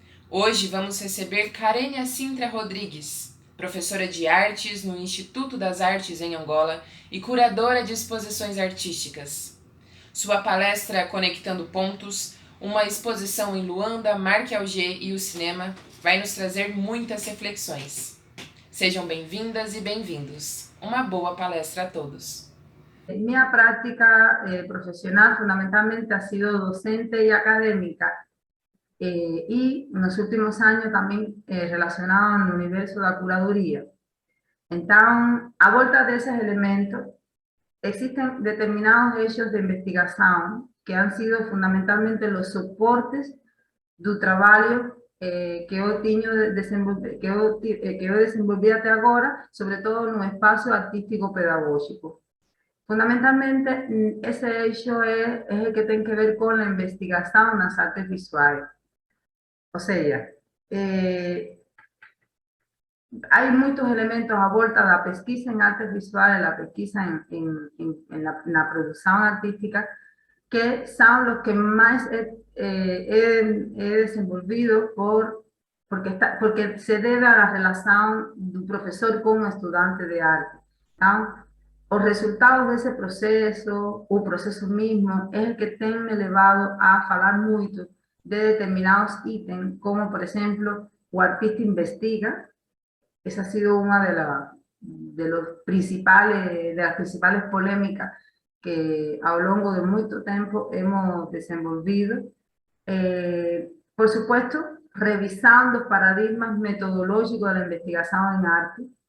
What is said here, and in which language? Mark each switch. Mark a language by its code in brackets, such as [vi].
[pt] Hoje vamos receber Karenia Sintra Rodrigues, professora de artes no Instituto das Artes em Angola e curadora de exposições artísticas. Sua palestra Conectando Pontos, uma exposição em Luanda, Marc Augé e o cinema, vai nos trazer muitas reflexões. Sejam bem-vindas e bem-vindos. Uma boa palestra a todos. [es] Mi práctica profesional fundamentalmente ha sido docente y académica y en los últimos años también relacionado en el universo de la curaduría. Entonces, a volta de esos elementos, existen determinados hechos de investigación que han sido fundamentalmente los soportes del trabajo que yo desenvolví hasta ahora, sobre todo en un espacio artístico-pedagógico. Fundamentalmente, ese hecho es el que tiene que ver con la investigación en las artes visuales. O sea, eh, hay muchos elementos a volta de la pesquisa en artes visuales, la pesquisa en la producción artística, que son los que más he desenvolvido porque se debe a la relación de un profesor con un estudiante de arte. ¿No? [pt] Os resultados desse processo, o processo mesmo, é o que tem me levado a falar muito de determinados itens, como, por exemplo, o artista investiga. [es] Esa ha sido una de las principales polémicas que a lo largo de mucho tiempo hemos desenvolvido. Por supuesto, revisando paradigmas metodológicos de la investigación en arte.